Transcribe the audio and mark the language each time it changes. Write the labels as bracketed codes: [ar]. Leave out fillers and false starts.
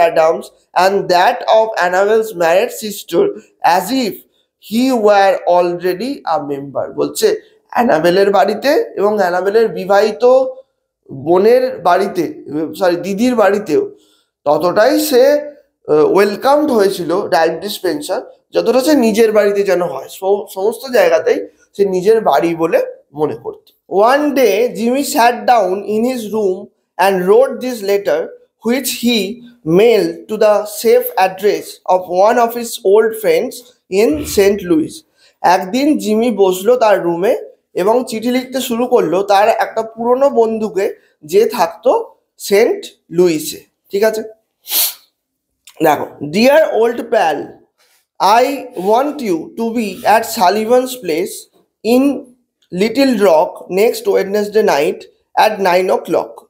[en] Adams and that of Annabel's married sister as if he were already a member, [bn] বলছে অ্যানাবেলের বাড়িতে এবং অ্যানাবেলের বিবাহিত বোনের বাড়িতে, সরি দিদির বাড়িতেও ততটাই সে ওয়েলকামড হয়েছিল ডায়াবেটিস স্পেন্সার, যতটা সে নিজের বাড়িতে যেন হয়, সমস্ত জায়গাতেই সে নিজের বাড়ি বলে মনে করত। [en] One day Jimmy sat down in his room and wrote this letter which he mailed to the safe address of one of his old friends in St. Louis. [bn] একদিন জিমি বসলো তার রুমে এবং চিঠি লিখতে শুরু করলো তার একটা পুরনো বন্ধুকে যে থাকতো সেন্ট লুইসে। ঠিক আছে, দেখো, [en] Dear old pal, I want you to be at Sullivan's place in Little Rock next Wednesday night at 9 o'clock।